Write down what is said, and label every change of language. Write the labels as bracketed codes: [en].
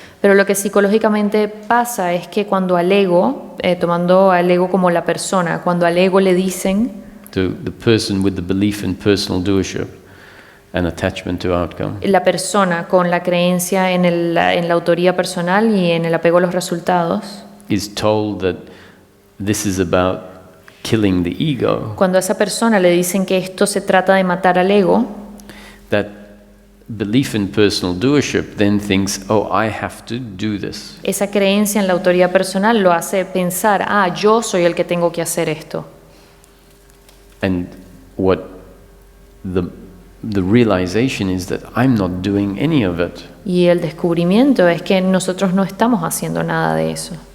[es] Pero lo que psicológicamente pasa es que cuando al ego, tomando al ego como la persona, cuando al ego le dicen, [en] to the person with the belief in personal doership and attachment to outcome, [es] la persona con la creencia en la autoría personal y en el apego a los resultados, [en] is told that this is about killing the ego, [es] cuando a esa persona le dicen que esto se trata de matar al ego, [en] that belief in personal doership then thinks, oh, I have to do this. [es] esa creencia en la autoría personal lo hace pensar, yo soy el que tengo que hacer esto. [en] And what the realization is that I'm not doing any of it. [es] Y el descubrimiento es que nosotros no estamos haciendo nada de eso.